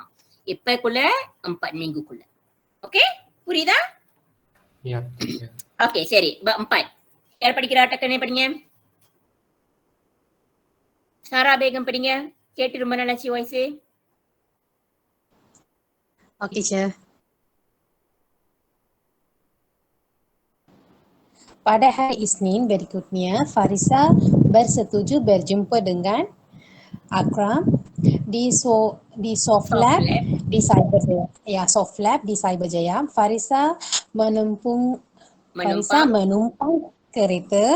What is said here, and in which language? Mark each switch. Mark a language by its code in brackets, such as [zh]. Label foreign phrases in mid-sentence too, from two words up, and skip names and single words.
[ta] எப்பக்குள்ள? நீங்கக்குள்ள. ஓகே, புரியுதா? ஓகே, சரி. யார் படிக்கிறா? டக்குனே படிங்க. சாரா பேகம் படிங்க. கேட்டு ரொம்ப நல்லாச்சு வாய்ஸ். [en] Okay sir. [ms] Pada hari Isnin berikutnya, Farisa bersetuju berjumpa dengan Akram di Soft Lab di Cyberjaya. Ya, Soft Lab di Cyberjaya. Farisa menumpang kereta.